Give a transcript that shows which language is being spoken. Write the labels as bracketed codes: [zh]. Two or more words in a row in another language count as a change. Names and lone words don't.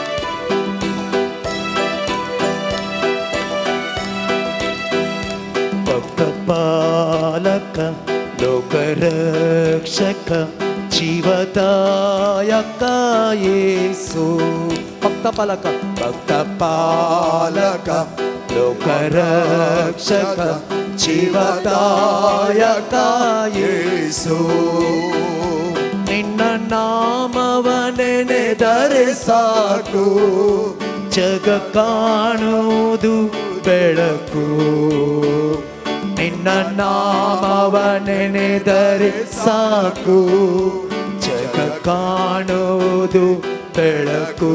[kok] पालक लोकरक्षक जीवदायक येसू. भक्त पालक लोकरक्षक जीवदायक येसू. [kn] ನಿನ್ನ ನಾಮವನೆನೆದರೆ ಸಾಕು, ಜಗ ಕಾಣುವುದು ಬೆಳಕು. ನಿನ್ನ ನಾಮವನೆನೆದರೆ ಸಾಕು, ಜಗ ಕಾಣುವುದು ಬೆಳಕು.